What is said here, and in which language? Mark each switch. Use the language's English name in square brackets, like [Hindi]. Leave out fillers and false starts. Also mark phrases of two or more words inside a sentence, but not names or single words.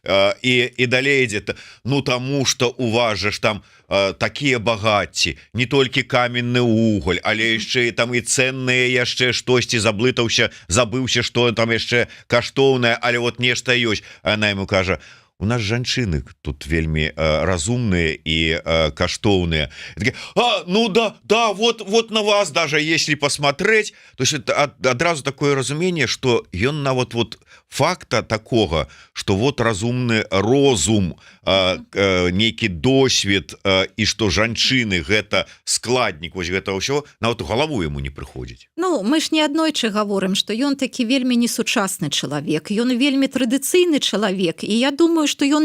[Belarusian] і далей ідзе, таму што у вас же ж там такія багацці, не толькі каменны уголь, але яшчэ там і ценныя яшчэ штосьці, забыўся, што там яшчэ каштоўнае, але вот нешта ёсць. Она яму кажа: у нас жанчыны тут вельмі разумныя і каштоўныя. Ну да, вот [Russian] на вас даже если посмотреть, то есть [Belarusian] адразу такое разуменне, что ён нават вот [Russian] факта такого, [Belarusian] что вот разумны розум, нейкі досвед і что жанчыны гэта складнік, вось гэта ўсё нават у галаву ему не прыходзіць. Ну мы ж не аднойчы гаворым, што ён такі вельмі несучасны чалавек, ён вельмі традыцыйны чалавек, і я думаю, што ён